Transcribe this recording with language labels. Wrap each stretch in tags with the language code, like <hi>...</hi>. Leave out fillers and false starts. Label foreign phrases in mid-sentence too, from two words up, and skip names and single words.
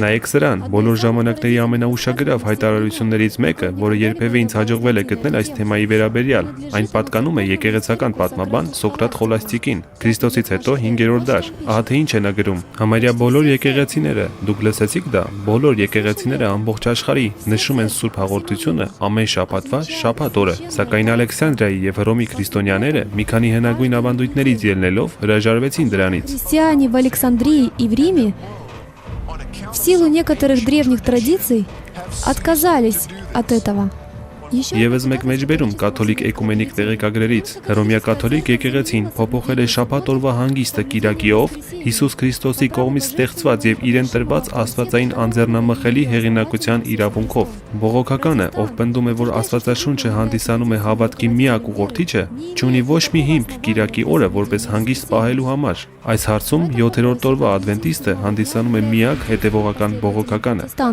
<hy>Նայեք սրան, բոլոր ժամանակների ամենաուշագրավ հայտարարություններից մեկը, որը երբևէ ինձ հաջողվել է գտնել այս թեմայի վերաբերյալ, այն պատկանում է եկեղեցական պատմաբան Սոկրատ Խոլաստիկին, Քրիստոսից հետո 5-րդ դար։ Ահա թե ինչ է նա գրում. համարյա բոլոր եկեղեցիները, դուք լսեցիք դա, բոլոր եկեղեցիները ամբողջ աշխարհի նշում են Սուրբ Հաղորդությունը ամեն շաբաթվա շաբաթ օրը, սակայն Ալեքսանդրիայի եւ Հռոմի քրիստոնյաները մի քանի հնագույն ավանդույթներից ելնելով հրաժարվեցին դրանից։</hy> <ru>Христиане в Александрии и в Риме в силу некоторых древних традиций отказались от этого.</ru> <hy>Եվս մեկ մեջբերում կաթոլիկ էկումենիկ տեղեկագրերից Հռոմեա կաթոլիկ եկեղեցին փոփոխել է շաբաթ օրվա հանգիստը Կիրակիով Հիսուս Քրիստոսի կողմից ստեղծված եւ իրեն տրված աստվածային անձեռնամխելի հեղինակության իրավունքով։ Բողոքականը, ով պնդում է, որ Աստվածաշունչը հանդիսանում է հավատքի միակ ուղղորդիչը, չունի ոչ մի հիմք Կիրակի օրը որպես հանգիստ պահելու համար։ Այս հարցում 7-րդ օրվա ադվենտիստը հանդիսանում է միակ հետևողական բողոքականը։</hy>